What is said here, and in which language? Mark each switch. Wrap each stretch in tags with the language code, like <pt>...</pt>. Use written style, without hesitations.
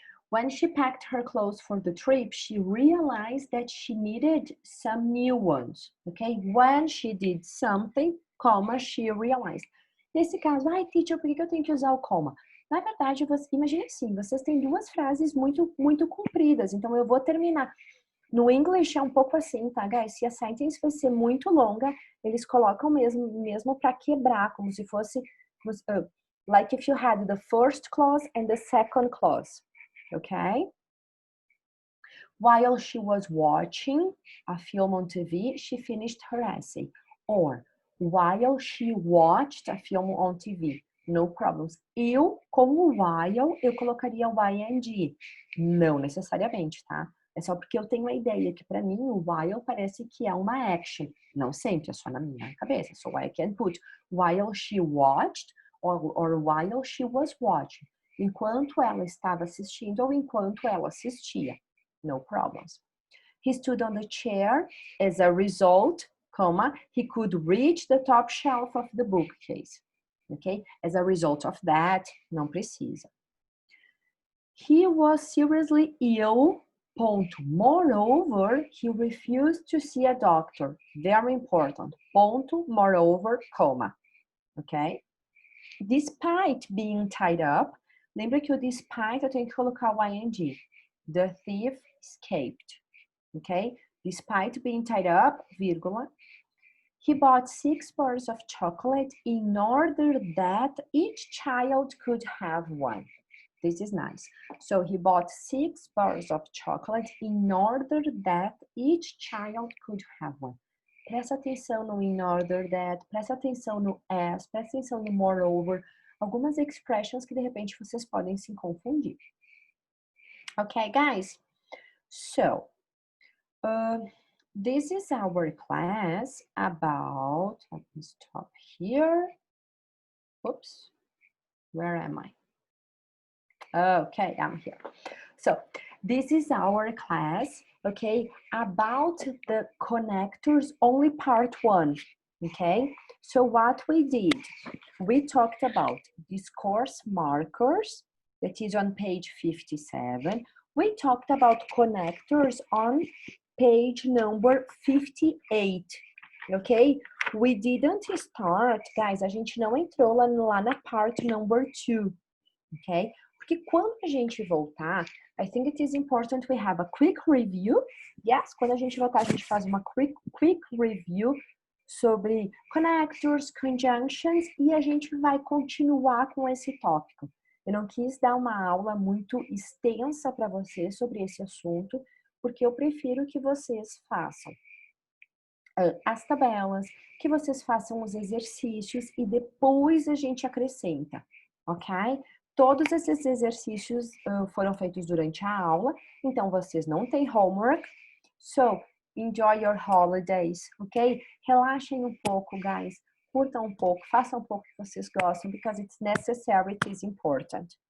<en>When she packed her clothes for the trip, she realized that she needed some new ones, okay? When she did something, comma, she realized.</en> <pt>Nesse caso, ai, teacher, por que eu tenho que usar o comma? Na verdade, imagine assim, vocês têm duas frases muito compridas, então eu vou terminar. No English é um pouco assim, tá, guys? Se a sentence vai ser muito longa, eles colocam mesmo para quebrar, como se fosse,</pt> <en>like if you had the first clause and the second clause, okay? While she was watching a film on TV, she finished her essay. Or, while she watched a film on TV, no problems.</en> <pt>Eu, como while, eu colocaria o ing. Não necessariamente, tá? É só porque eu tenho a ideia que para mim o while parece que é uma action. Não sempre, é só na minha cabeça.</pt> <en>So I can put while she watched or while she was watching.</en> <pt>Enquanto ela estava assistindo ou enquanto ela assistia.</pt> <en>No problems. He stood on the chair. As a result, comma, he could reach the top shelf of the bookcase. Okay? As a result of that,</en> <pt>não precisa.</pt> <en>He was seriously ill.</en> <pt>Ponto.</pt> <en>Moreover, he refused to see a doctor. Very important.</en> <pt>Ponto.</pt> <en>Moreover, comma. Okay? Despite being tied up,</en> <pt>lembra que o despite eu tenho que colocar o ing.</pt> <en>The thief escaped. Okay? Despite being tied up, vírgula, he bought 6 bars of chocolate in order that each child could have one. This is nice. So he bought 6 bars of chocolate in order that each child could have one.</en> <pt>Presta atenção no in order that, presta atenção no as, presta atenção no moreover, algumas expressions que de repente vocês podem se confundir.</pt> <en>Okay, guys? So, this is our class about, let me stop here. Oops, where am I? Okay, I'm here. So, this is our class, okay, about the connectors, only part 1, okay? So, what we did, we talked about discourse markers, that is on page 57. We talked about connectors on page number 58, ok? We didn't start,</en> <pt>guys, a gente não entrou lá na part number 2, ok? Porque quando a gente voltar,</pt> <en>I think it is important we have a quick review.</en> <pt>Yes, quando a gente voltar, a gente faz uma quick review sobre connectors, conjunctions, e a gente vai continuar com esse tópico. Eu não quis dar uma aula muito extensa para vocês sobre esse assunto, porque eu prefiro que vocês façam as tabelas, que vocês façam os exercícios e depois a gente acrescenta, ok? Todos esses exercícios foram feitos durante a aula, então vocês não têm homework.</pt> <en>So, enjoy your holidays, ok?</en> <pt>Relaxem um pouco, guys. Curtam um pouco, façam um pouco que vocês gostam,</pt> <en>because it's necessary, it is important.</en>